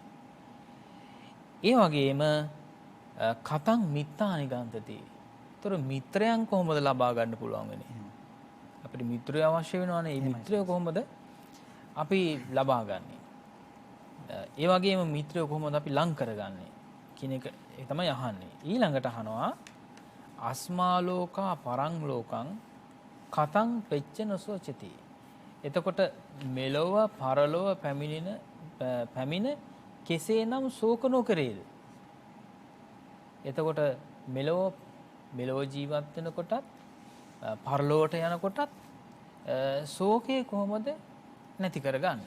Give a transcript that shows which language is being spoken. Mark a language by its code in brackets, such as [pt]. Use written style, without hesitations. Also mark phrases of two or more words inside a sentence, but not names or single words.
[si] ඒ වගේම [pi] කතං මිත්තානි ගන්තති. [si] ඒතර මිත්‍රයන් කොහොමද ලබා ගන්න පුළුවන් වෙන්නේ? අපිට මිත්‍රය අවශ්‍ය වෙනවනේ. මේ මිත්‍රය කොහොමද අපි ලබා ගන්නෙ? ඒ වගේම මිත්‍රය කොහොමද අපි ලං කරගන්නේ කියන එක තමයි අහන්නේ. ඊළඟට අහනවා [pi] අස්මා ලෝකා පරං ලෝකං කතං පෙච්චන සෝචති. [si] එතකොට මෙලොව පරලොව පැමිණ කෙසේනම් ශෝක නොකරේද? එතකොට මෙලොව ජීවත් වෙනකොටත් පරලොවට යනකොටත් ශෝකේ කොහොමද නැති කරගන්නේ?